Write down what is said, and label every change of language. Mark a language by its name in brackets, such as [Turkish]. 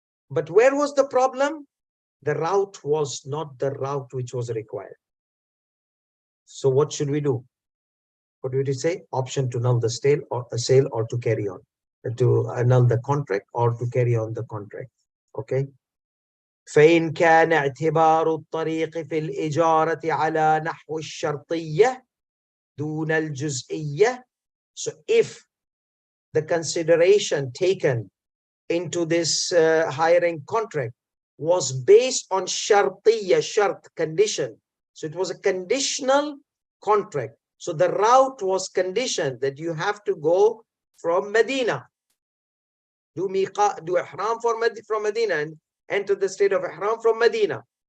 [English] But where was the problem? The route was not the route which was required. So what should we do? What did he say? Option to null the sale or to carry on, to annul the contract or to carry on the contract. Okay. [Arabic] فإن كان اعتبار الطريق في الإجارة على نحو الشرطية دون الجزئية. [English] So if the consideration taken into this hiring contract was based on shartiyya, shart, condition. So it was a conditional contract. So the route was conditioned that you have to go from Medina, do ihram from Medina and enter the state of ihram from Medina.